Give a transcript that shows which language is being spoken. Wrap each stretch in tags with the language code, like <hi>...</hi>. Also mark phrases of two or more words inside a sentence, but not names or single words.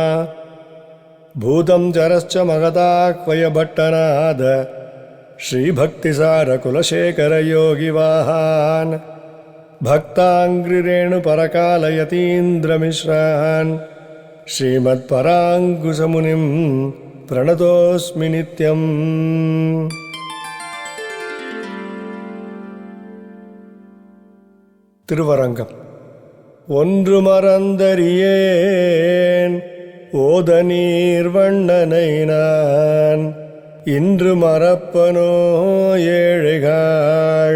<sa>भूतं चरश्च महदाह्वयभट्टनाद श्रीभक्तिसारकुलशेखरयोगिवाहान् भक्ताङ्घ्रिरेणुपरकालयतीन्द्रमिश्रान् श्रीमत्पराङ्कुशमुनिं प्रणतोऽस्मि नित्यम्.</sa> <ta>திருவரங்கம். ஒன்று மறந்தறியேன் ஓத நீர்வண்ணனை நான், இன்று மறப்பனோ ஏழைகாள்.</ta>